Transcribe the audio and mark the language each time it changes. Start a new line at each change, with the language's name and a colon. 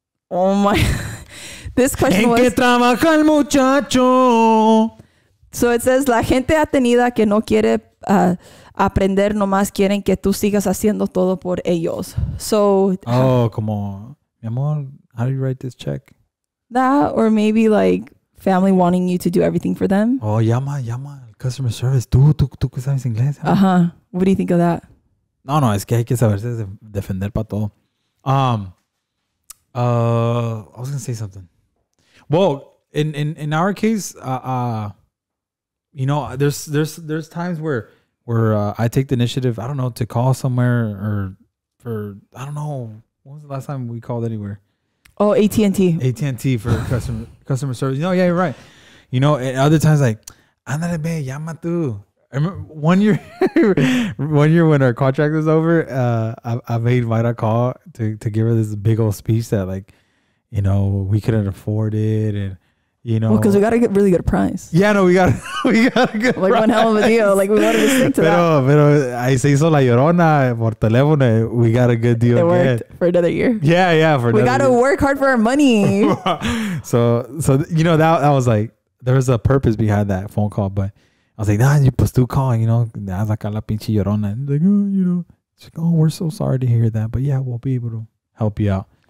English: Oh my. This question was.
Spanish: ¿En qué trabaja el muchacho?
English: So it says,
Spanish: la gente atenida que no quiere aprender, nomás quieren que tú sigas haciendo todo por ellos.
English: So. Oh,
Spanish: como, mi amor,
English: how do you write this check? That, or maybe like family wanting you to do everything for them.
Spanish: Oh, llama
English: customer service.
Spanish: Tú que sabes inglés.
English: Uh-huh. What do you think of that?
Spanish: No, es que hay que saberse defender para todo.
English: I was gonna say something. Well, in our case, you know, there's times where I take the initiative. I don't know, to call somewhere or for I don't know. When was the last time we called anywhere? Oh, AT&T. AT&T for customer service. You know, yeah, you're right. You know, and other times like,
Spanish: ándale, be, llama tú.
English: I remember one year when our contract was over, I made Myra call to give her this big old speech that, like, you know, we couldn't afford it, and you know, because we got to get really good price. Yeah, no, we got a good like price. One hell of a deal. Like, we wanted to stick to that.
Spanish: Pero ahí se hizo la llorona por teléfono.
English: We got a good deal. It worked for another year. Yeah, we got to work hard for our money. so you know, that was like, there was a purpose behind that phone call, but I was like, nah, you
Spanish: pues tú
English: call, you know. I was like,
Spanish: a la pinche llorona.
English: And like, oh, you know. She's like, oh, we're so sorry to hear that, but yeah, we'll be able to help you out.